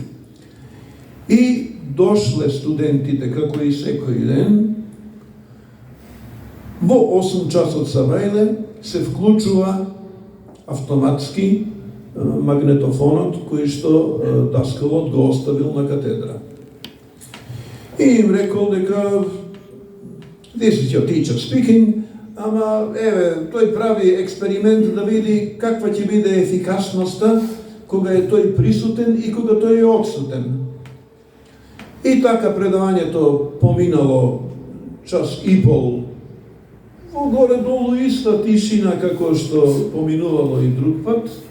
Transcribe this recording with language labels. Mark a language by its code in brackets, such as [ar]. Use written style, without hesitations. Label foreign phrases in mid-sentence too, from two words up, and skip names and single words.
[mk] И дошле студентите како и секој ден, во 8 часот сабајле се вклучува автоматски магнетофонот кој што даскалот го оставил на катедра. И им рекол дека [en] this is your teacher speaking, [mk] ама еве тој прави експеримент да види каква ќе биде ефикасноста кога е тој присутен и кога тој е отсутен. И така предавањето поминало час и пол во горе-долу иста тишина како што поминувало и друг пат.